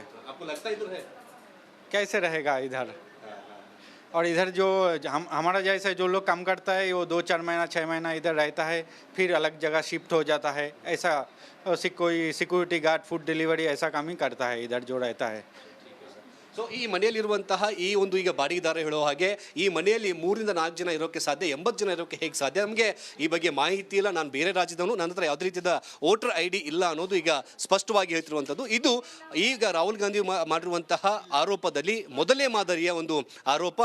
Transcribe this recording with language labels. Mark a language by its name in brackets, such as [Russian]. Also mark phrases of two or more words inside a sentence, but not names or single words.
[Hindi] आपको लगता है इधर है? कैसे रहेगा इधर? और इधर जो हमारा जैसा जो लोग काम करता है, वो 2-4 महीना 6 महीना इधर रहता है, फिर अलग जगह शिफ्ट हो जाता है। ऐसा कोई [English] security guard, food delivery [Hindi] ऐसा काम ही करता है इधर जो रहता है। [Kannada] ಸೊ ಈ ಮನೆಯಲ್ಲಿರುವಂತಹ ಈ ಒಂದು ಈಗ ಬಾಡಿಗೆದಾರ ಹೇಳೋ ಹಾಗೆ ಈ ಮನೆಯಲ್ಲಿ 3-4 ಜನ ಇರೋಕ್ಕೆ ಸಾಧ್ಯ, 80 ಜನ ಇರೋಕ್ಕೆ ಹೇಗೆ ಸಾಧ್ಯ? ನಮಗೆ ಈ ಬಗ್ಗೆ ಮಾಹಿತಿ ಇಲ್ಲ, ನಾನು ಬೇರೆ ರಾಜ್ಯದವನು, ನನ್ನ ಹತ್ರ ಯಾವುದೇ ರೀತಿಯ [English] voter ID [Kannada] ಇಲ್ಲ ಅನ್ನೋದು ಈಗ ಸ್ಪಷ್ಟವಾಗಿ ಹೇಳ್ತಿರುವಂಥದ್ದು. ಇದು ಈಗ ರಾಹುಲ್ ಗಾಂಧಿ ಮಾಡಿರುವಂತಹ ಆರೋಪದಲ್ಲಿ ಮೊದಲೇ ಮಾದರಿಯ ಒಂದು ಆರೋಪ.